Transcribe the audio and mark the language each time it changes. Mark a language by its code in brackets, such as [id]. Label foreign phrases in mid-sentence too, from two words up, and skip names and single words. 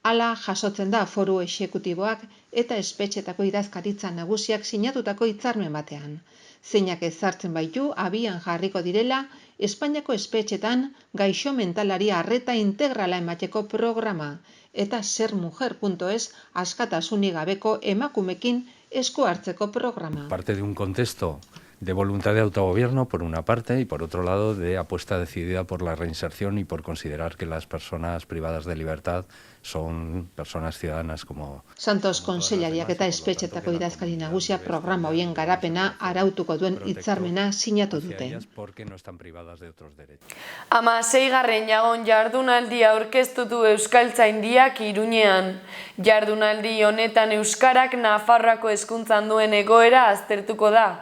[eu] Hala jasotzen da foru exekutiboak eta espetxetako idazkaritza nagusiak sinatutako hitzarmen batean. Zeinak ezartzen baitu abian jarriko direla Espainiako espetxetan gaixo mentalari arreta integrala emateko programa eta sermujer.es askatasunik gabeko emakumekin esku hartzeko programa. [es] Parte de un contexto de voluntad de autogobierno, por una parte, y por otro lado, de apuesta decidida por la reinserción y por considerar que las personas privadas de libertad son personas ciudadanas como... [eu] Santos Konsellariak eta espetxetako idazkari nagusia programa hoien garapena arautuko duen hitzarmena sinatu dute. 16. jagon jardunaldia aurkeztu du Euskaltzaindiak Iruñean. Jardunaldi honetan euskarak Nafarroako hezkuntzan duen egoera aztertuko da.